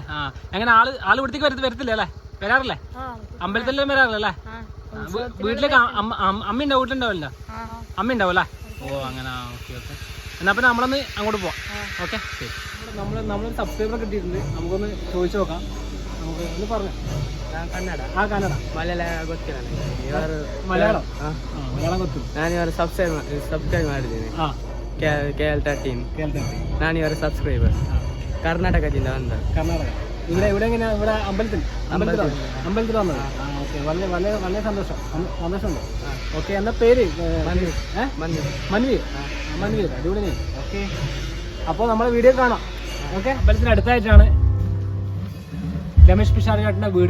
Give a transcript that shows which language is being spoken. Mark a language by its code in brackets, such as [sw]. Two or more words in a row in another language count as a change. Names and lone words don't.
[ml] ആ, അങ്ങനെ ആള് ഇവിടത്തേക്ക് വരത്തില്ല അല്ലേ? വരാറില്ലേ? അമ്പലത്തിലെല്ലാം വരാറില്ലേ? വീട്ടിലേക്ക് അമ്മ ഉണ്ടാവും, വീട്ടിലുണ്ടാവില്ല? അമ്മ ഉണ്ടാവും അല്ലേ? ഓ, അങ്ങനെ. ഓക്കെ. എന്നാ പിന്നെ നമ്മളൊന്ന് അങ്ങോട്ട് പോവാം. ഓക്കെ, നമ്മളൊരു സബ്സ്ക്രൈബർ കിട്ടിയിട്ടുണ്ട്. നമുക്കൊന്ന് ചോദിച്ചു നോക്കാം. നമുക്ക് ഒന്ന് പറഞ്ഞു. [kn] ಕನ್ನಡ ಮಲಯಾಳಂ ಗೊತ್ತಿಲ್ಲ ನನಗೆ. ಮಲಯಾಳಂ ಗೊತ್ತು. ನಾನು ಇವರು ಸಬ್ಸ್ಕ್ರೈಬ್ ಮಾಡಿದ್ದೀನಿ. KL13. ನಾನು ಇವರ ಸಬ್ಸ್ಕ್ರೈಬರ್. ಕರ್ನಾಟಕದಿಂದ ಬಂದ. ಕರ್ನಾಟಕ. [ml] ഇവിടെ എങ്ങനെയാ? ഇവിടെ അമ്പലത്തിൽ വന്നത്. ഓക്കെ, വളരെ സന്തോഷമുണ്ട്. ഓക്കെ, എന്നാ പേര്? മൻവീർ. അടിപൊളി. ഓക്കെ, അപ്പോൾ നമ്മളെ വീഡിയോ കാണാം. ഓക്കെ, അമ്പലത്തിന് അടുത്തായിട്ടാണ് രമേശ് പിഷാരടിയുടെ വീട്.